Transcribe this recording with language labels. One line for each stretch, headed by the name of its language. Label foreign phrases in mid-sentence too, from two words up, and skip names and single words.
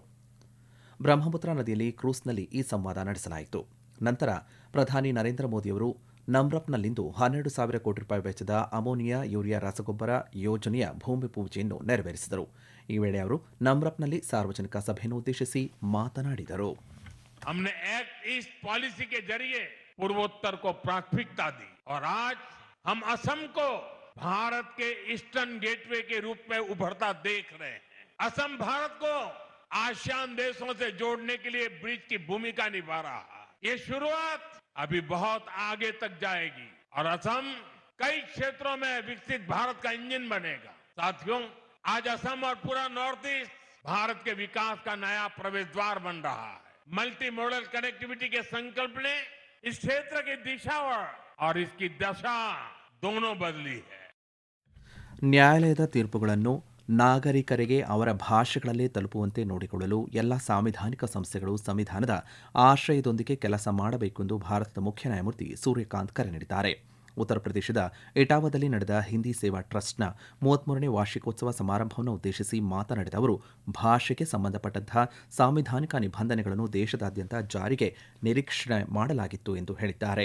Kannada: ಬ್ರಹ್ಮಪುತ್ರ ನದಿಯಲ್ಲಿ ಕ್ರೂಸ್ನಲ್ಲಿ ಈ ಸಂವಾದ ನಡೆಸಲಾಯಿತು. ನಂತರ ಪ್ರಧಾನಿ ನರೇಂದ್ರ ಮೋದಿಯವರು ನಮ್ರಪ್ನಲ್ಲಿಂದು 12,000 ಕೋಟಿ ರೂಪಾಯಿ ವೆಚ್ಚದ ಅಮೋನಿಯಾ ಯೂರಿಯಾ ರಸಗೊಬ್ಬರ ಯೋಜನೆಯ ಭೂಮಿ ಪೂಜೆಯನ್ನು ನೆರವೇರಿಸಿದರು. ಈ ವೇಳೆ ಅವರು ನಮ್ರಪ್ನಲ್ಲಿ ಸಾರ್ವಜನಿಕ ಸಭೆಯನ್ನು ಉದ್ದೇಶಿಸಿ ಮಾತನಾಡಿದರು.
Hindi: हमने एक्ट ईस्ट पॉलिसी के जरिए पूर्वोत्तर को प्राथमिकता दी और आज हम असम को भारत के
English: Eastern Gateway
Hindi: के रूप में उभरता देख रहे हैं. असम भारत को आसियान देशों से जोड़ने के लिए ब्रिज की भूमिका निभा रहा है. ये शुरुआत अभी बहुत आगे तक जाएगी और असम कई क्षेत्रों में विकसित भारत का इंजन बनेगा. साथियों, आज असम और पूरा नॉर्थ ईस्ट भारत के विकास का नया प्रवेश द्वार बन रहा है.
English: multi modal connectivity
Hindi: के संकल्प ने इस क्षेत्र की दिशा और इसकी दशा दोनों बदली है.
Kannada: ನ್ಯಾಯಾಲಯದ ತೀರ್ಪುಗಳನ್ನು ನಾಗರಿಕರಿಗೆ ಅವರ ಭಾಷೆಗಳಲ್ಲೇ ತಲುಪುವಂತೆ ನೋಡಿಕೊಳ್ಳಲು ಎಲ್ಲ ಸಾಂವಿಧಾನಿಕ ಸಂಸ್ಥೆಗಳು ಸಂವಿಧಾನದ ಆಶ್ರಯದೊಂದಿಗೆ ಕೆಲಸ ಮಾಡಬೇಕೆಂದು ಭಾರತದ ಮುಖ್ಯ ನ್ಯಾಯಮೂರ್ತಿ ಸೂರ್ಯಕಾಂತ್ ಕರೆ ನೀಡಿದ್ದಾರೆ. ಉತ್ತರ ಪ್ರದೇಶದ ಇಟಾವಾದಲ್ಲಿ ನಡೆದ ಹಿಂದಿ ಸೇವಾ ಟ್ರಸ್ಟ್ನ 33ನೇ ವಾರ್ಷಿಕೋತ್ಸವ ಸಮಾರಂಭವನ್ನು ಉದ್ದೇಶಿಸಿ ಮಾತನಾಡಿದ ಅವರು, ಭಾಷೆಗೆ ಸಂಬಂಧಪಟ್ಟಂತಹ ಸಾಂವಿಧಾನಿಕ ನಿಬಂಧನೆಗಳನ್ನು ದೇಶದಾದ್ಯಂತ ಜಾರಿಗೆ ನಿರೀಕ್ಷಣೆ ಮಾಡಲಾಗಿತ್ತು ಎಂದು ಹೇಳಿದ್ದಾರೆ.